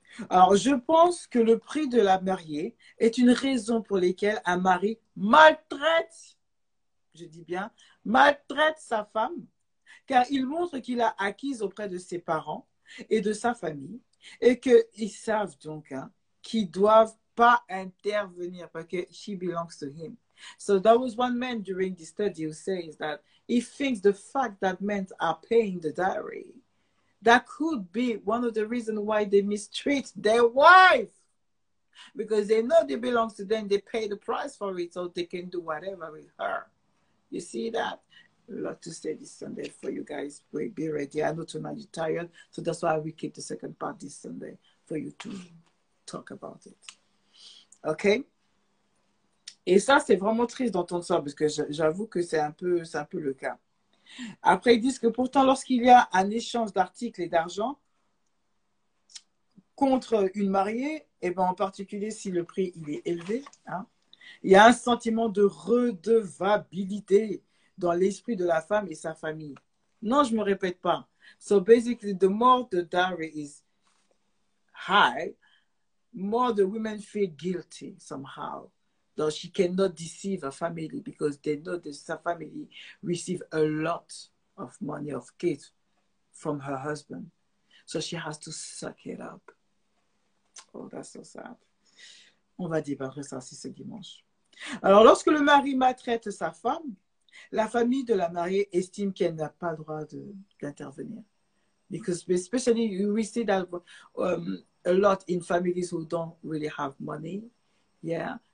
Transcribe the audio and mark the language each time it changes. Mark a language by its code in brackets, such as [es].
[fr] Alors, je pense que le prix de la mariée est une raison pour laquelle un mari maltraite, je dis bien, maltraite sa femme, car il montre qu'il a acquis auprès de ses parents et de sa famille, et qu'ils savent donc qu'ils ne doivent pas intervenir parce que [en] she belongs to him. So there was one man during the study who says that he thinks the fact that men are paying the dowry, that could be one of the reasons why they mistreat their wife. Because they know they belong to them, they pay the price for it, so they can do whatever with her. You see that? A lot to say this Sunday for you guys. Be ready. I know tonight you're tired, so that's why we keep the second part this Sunday for you to talk about it. OK? [fr] Et ça, c'est vraiment triste d'entendre ça, parce que j'avoue que c'est un peu le cas. Après, ils disent que pourtant, lorsqu'il y a un échange d'articles et d'argent contre une mariée, et ben en particulier si le prix il est élevé, il y a un sentiment de redevabilité dans l'esprit de la femme et sa famille. Non, je ne me répète pas. [en] So basically, the more the dowry is high, more the women feel guilty somehow. That she cannot deceive her family because they know that her family receive a lot of money, of kids from her husband. So she has to suck it up. Oh, that's so sad. [fr] On va débattre ça aussi ce dimanche. Alors, lorsque le mari maltraite sa femme, la famille de la mariée estime qu'elle n'a pas le droit d'intervenir. [en] Because especially we see that a lot in families who don't really have money. Yeah.